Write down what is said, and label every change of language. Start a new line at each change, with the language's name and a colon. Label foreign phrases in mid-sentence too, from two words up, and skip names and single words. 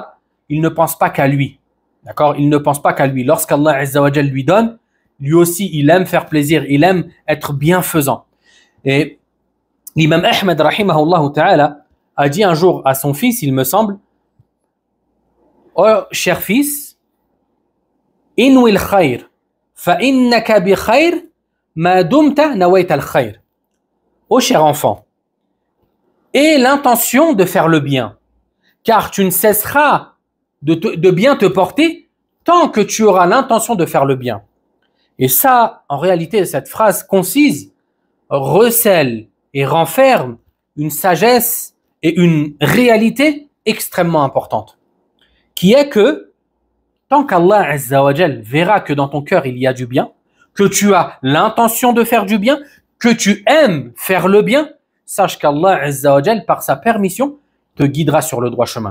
French: Il ne pense pas qu'à lui. D'accord? Il ne pense pas qu'à lui. Lorsqu'Allah
Arabic: عز وجل
French: lui donne, lui aussi il aime faire plaisir, il aime être bienfaisant. Et l'imam Ahmed
Arabic: رحمه الله تعالى
French: a dit un jour à son fils, il me semble, oh cher fils,
Arabic: انو الخير، فإنك بخير ما دمت نويت الخير.
French: Oh cher enfant, aie l'intention de faire le bien, car tu ne cesseras de bien te porter tant que tu auras l'intention de faire le bien. Et ça, en réalité, cette phrase concise recèle et renferme une sagesse et une réalité extrêmement importante, qui est que tant qu'Allah
Arabic: عز وجل
French: verra que dans ton cœur il y a du bien, que tu as l'intention de faire du bien, que tu aimes faire le bien, sache qu'Allah
Arabic: عز وجل,
French: par sa permission, te guidera sur le droit chemin.